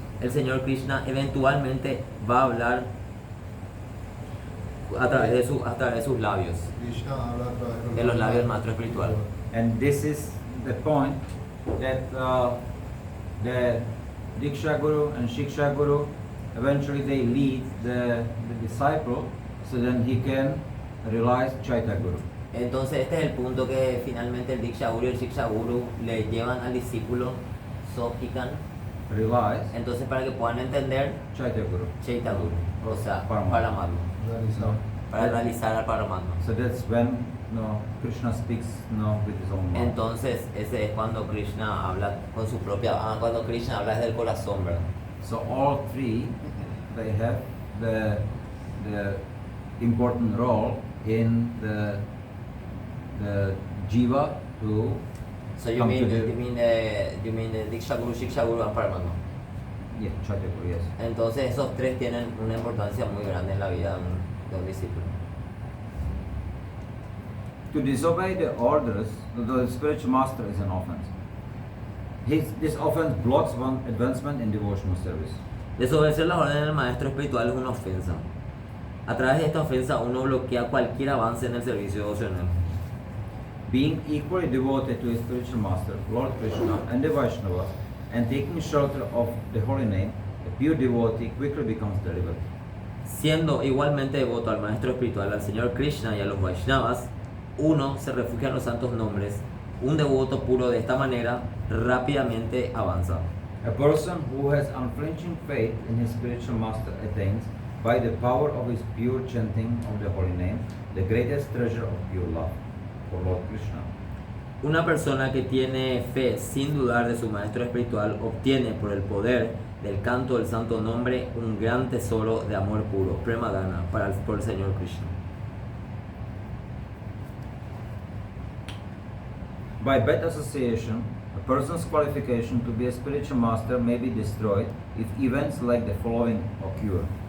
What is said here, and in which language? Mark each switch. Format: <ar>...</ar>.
<es>El Señor Krishna eventualmente va a hablar a través de sus labios, Krishna habla a través de los labios del maestro espiritual.</es> <en>And this is the point that the Diksha Guru and Shiksha Guru eventually they lead the disciple so then he can realize Chaitya Guru.</en> <es>Entonces este es el punto que finalmente el Diksha Guru y el Shiksha Guru le llevan al discípulo,</es> <en>so he can relies</en> <es>Entonces, para que puedan entender, Chaitya Guru. Chaitya Guru, o sea, Paramatma. Paramatma, Realizar. para realizar al Paramatma.</es> <en>So that's when Krishna speaks with his own mouth.</en> <es>Entonces, ese es cuando Krishna habla con su propia, cuando Krishna habla desde el corazón, ¿verdad?</es> <en>So all three, they have the important role in the jiva to So you come mean, to the you mean the Diksha Guru, Shiksha Guru and Paramatma. yeah, Chaitya Guru, yes.</en> <es>Entonces, esos tres tienen una importancia muy grande en la vida de un discípulo.</es> <en>To disobey the orders of the spiritual master is an offense. This offense blocks one advancement in devotional service.</en> <es>Desobedecer las órdenes del maestro espiritual es una ofensa. A través de esta ofensa uno bloquea cualquier avance en el servicio devocional.</es> <en>Being equally devoted to his spiritual master, Lord Krishna, and the Vaishnavas, and taking shelter of the holy name, a pure devotee quickly becomes delivered.</en> <es>Siendo igualmente devoto al maestro espiritual, al Señor Krishna y a los Vaishnavas, uno se refugia en los santos nombres. Un devoto puro de esta manera rápidamente avanza.</es> <en>A person who has unflinching faith in his spiritual master attains, by the power of his pure chanting of the holy name, the greatest treasure of pure love for Lord Krishna.</en> <es>Una persona que tiene fe sin dudar de su maestro espiritual obtiene por el poder del canto del santo nombre un gran tesoro de amor puro, Premadana, por el Señor Krishna.</es> <en>By bad association, a person's qualification to be a spiritual master may be destroyed if events like the following occur.</en>